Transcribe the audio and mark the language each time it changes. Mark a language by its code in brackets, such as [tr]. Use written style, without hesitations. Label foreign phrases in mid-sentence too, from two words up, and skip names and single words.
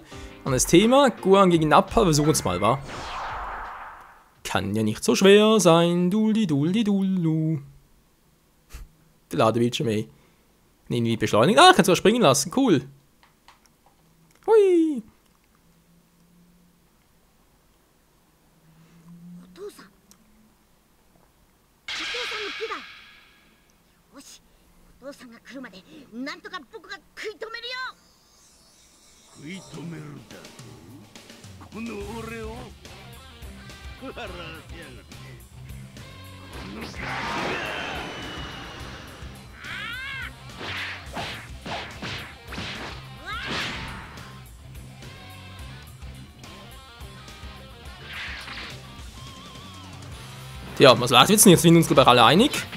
[de] Anderes Thema, Gohan gegen Nappa, versuchen es mal, wa? Kann ja nicht so schwer sein, duldi duldi duldu. Der Ladebildschirm, ey. Irgendwie beschleunigen. Ah, kannst du was springen lassen, cool. Hui. [ja] お父さんが来るまでなんとか僕が食い止めるよ。食い止めるだと？この俺を笑わせやがって。 [de] Ja, was läuft jetzt nicht? Wir sind uns glaube ich alle einig.